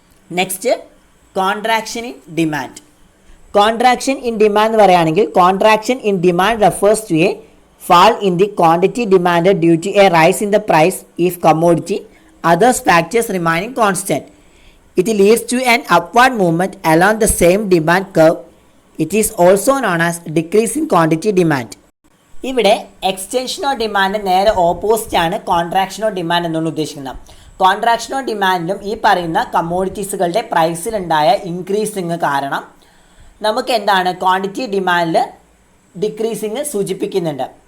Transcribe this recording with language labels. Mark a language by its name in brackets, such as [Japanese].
[English] Next, contraction in demand. Contraction in demand [Malayalam] എന്ന് പറയുകയാണെങ്കിൽ [English] Contraction in demand refers to a fall in the quantity demand due to a rise in the price of commodity others factors remaining constant. it leads to an upward movement along the same demand curve. It is also known as decrease in quantity demand. [Malayalam] ഇവിടെ extension of demand നേരെ opposite ആണ് contraction of demand എന്നാണ് ഉദ്ദേശിക്കുന്നത്. Contraction of ഡിമാൻഡിലും ഈ പറയുന്ന കമ്മോഡിറ്റീസുകളുടെ പ്രൈസിലുണ്ടായ increasing കാരണം നമുക്ക് എന്താണ് ക്വാണ്ടിറ്റി ഡിമാൻഡിൽ ഡിക്രീസിങ് സൂചിപ്പിക്കുന്നുണ്ട്.